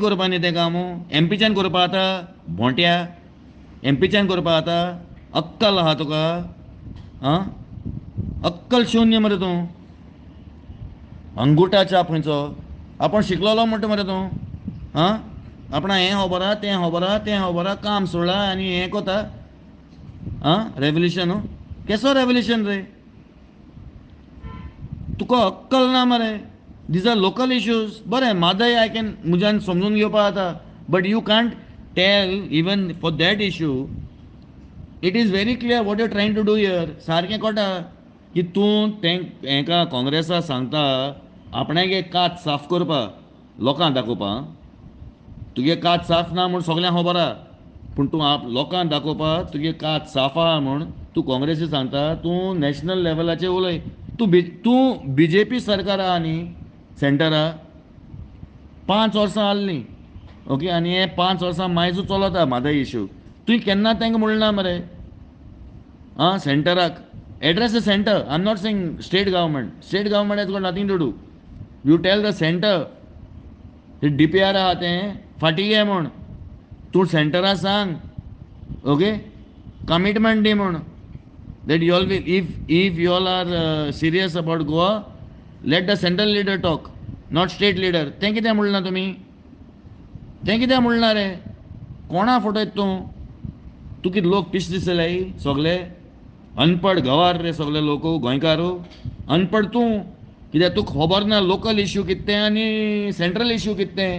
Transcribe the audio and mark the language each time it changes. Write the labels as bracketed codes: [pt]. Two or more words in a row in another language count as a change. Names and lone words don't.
[kok] करपा न्ही तें काम एमपीच्यान करपा जाता भोंट्या एमपीच्यान करपा जाता अक्कल आहा तुका आं अक्कल शुन्य मरे तूं अंगुठा छाप खंयचो आपूण शिकलोलो म्हणटा मरे तूं आं आपणा हें खबर तें खबर तें खबर काम सोडला आनी हें कोता आं रेवल्युशन केसो रेवल्युशन रे तुका अक्कल ना मरे [en] these are local issues [kok] बरें म्हादय [en] I can [kok] म्हज्यान समजून घेवपा जाता [en] but you can't tell even for that issue it is very clear what you trying to do here [kok] सारकें कोटा की तूं तें हेका काँग्रेसा सांगता आपणागे कात साफ करपा लोकांक दाखोवपा तुगे कात साफ ना म्हूण सगळ्यांक खबर आहा पूण तूं लोकांक दाखोवपाक तुगे कात साफ आहा म्हूण तूं काँग्रेसी सांगता, तूं नॅशनल लेवलाचेर उलय. तूं BJP सरकार आहा न्ही सेंटरा, 5 वर्सां आहलीं, ओके, आनी हे 5 वर्सां मायजू चलता म्हादय इश्यू. तुवें केन्ना तांकां म्हणना मरे आं सेंटराक [en] address the center. I am not saying state government has got nothing to do. you tell the center [kok] ते DPR आहा तें फाटीं घे म्हूण तूं सेंटरा सांग, ओके, कमिटमेंट दी म्हूण [en] that you all will, if you all are serious about Goa, let the central leader talk, not state leader. [kok] तें कित्याक म्हणना तुमी? तें कित्याक म्हणना रे? कोणा फटयत तूं कितें लोक पिश दिसले सगळे [en] अनपड गवार [kok] रे सगळे लोक गोंयकार. अनपड तूं कित्याक तुका खबर ना [en] local issue [kok] कितें आनी [en] central issue [kok] कितें.